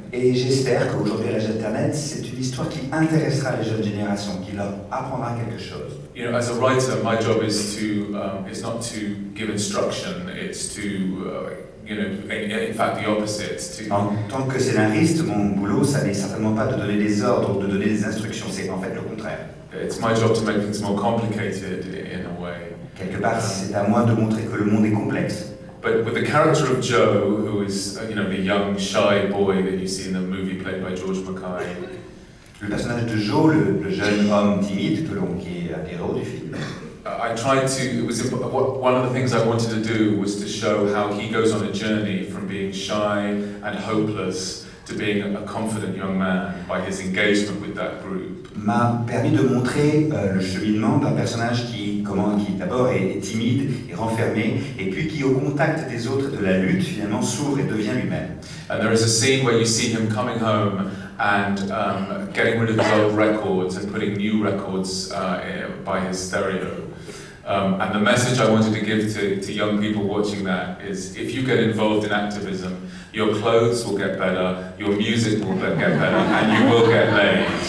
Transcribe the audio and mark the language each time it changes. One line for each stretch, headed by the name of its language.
French: Et j'espère qu'aujourd'hui à l'âge d'Internet, c'est une histoire qui intéressera les jeunes générations, qui leur apprendra quelque chose.
English: You know, as a writer, my job is not to give instruction, it's to you know, in fact, the opposite.
French: En tant que scénariste, mon boulot, ça n'est certainement pas de donner des ordres ou de donner des instructions, c'est en fait le contraire.
English: It's my job to make things more complicated in a way.
French: Quelque part, c'est à moi de montrer que le monde est complexe.
English: But with the character of Joe, who is you know, the young, shy boy that you see in the movie played by George Mackay.
French: Le personnage de Joe, le jeune homme timide, qui est un héros du film.
English: I tried to, one of the things I wanted to do was to show how he goes on a journey from being shy and hopeless to being a confident young man by his engagement with that group.
French: M'a permis de montrer le cheminement d'un personnage qui d'abord est timide et renfermé, et puis qui, au contact des autres de la lutte, finalement s'ouvre et devient lui-même.
English: And there is a scene where you see him coming home and getting rid of his old records and putting new records by his stereo. And the message I wanted to give to young people watching that is, if you get involved in activism, your clothes will get better, your music will get better, and you will get laid.